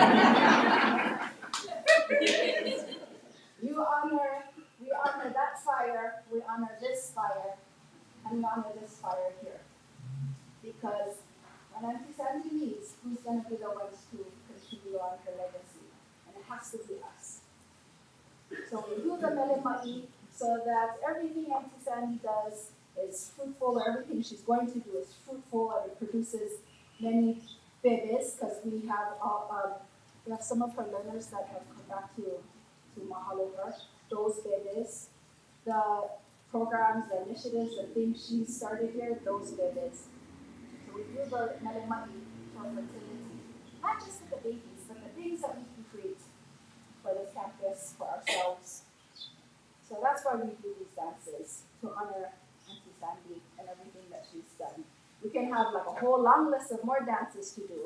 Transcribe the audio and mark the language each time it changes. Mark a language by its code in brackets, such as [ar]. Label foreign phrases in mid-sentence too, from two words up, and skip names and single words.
[en] We honor that fire, we honor this fire, and we honor this fire here. Because when Aunti Sandi leaves, who's going to be the ones to continue on her legacy? And it has to be us. So we do the [haw] mele ma'i [en] so that everything Aunti Sandi does is fruitful, or everything she's going to do is fruitful, and it produces many bebes, because we have some of her learners that have come back to Mahalo Park, those bebes, the programs, the initiatives, the things she started here, those bebes. So we do the [haw] mele ma'i [en] for fertility, not just for the babies, but the things that we can create for this campus, for ourselves. So that's why we do these dances, to honor Aunti have like a whole long list of more dances to do.